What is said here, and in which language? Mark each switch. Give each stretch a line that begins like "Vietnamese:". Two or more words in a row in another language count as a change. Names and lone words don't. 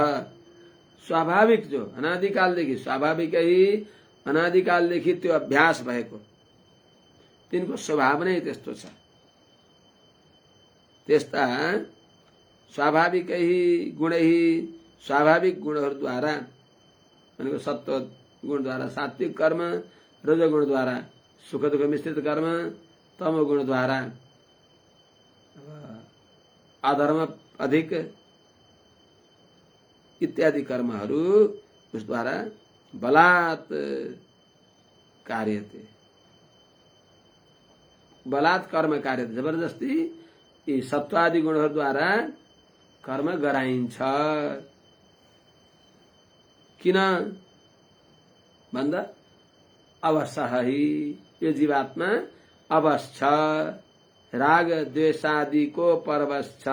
Nepali: स्वाभाविक जो अनादिकालदेखि, स्वाभाविकै अनादिकालदेखि त्यो अभ्यास भएको, तिनको स्वभाव नै त्यस्तो छ। त्यस्ता स्वाभाविकै गुणै, स्वाभाविक गुणहरूद्वारा भनेको सत्व गुणद्वारा सात्विक कर्म, रजोगुणद्वारा सुख दुःख मिश्रित कर्म, तमो गुणद्वारा अधर्म अधिक इत्यादि कर्महरू उसद्वारा
Sanskrit: बलात् कार्यते। बलात् कर्म कार्यते,
Nepali: जबरजस्ती यी सत्वादि गुणहरूद्वारा कर्म गराइन्छ। किन भन्दा
Sanskrit: अवश्यः हि,
Nepali: यो जीवात्मा अवश छ। राग द्वेषादिको परवश छ।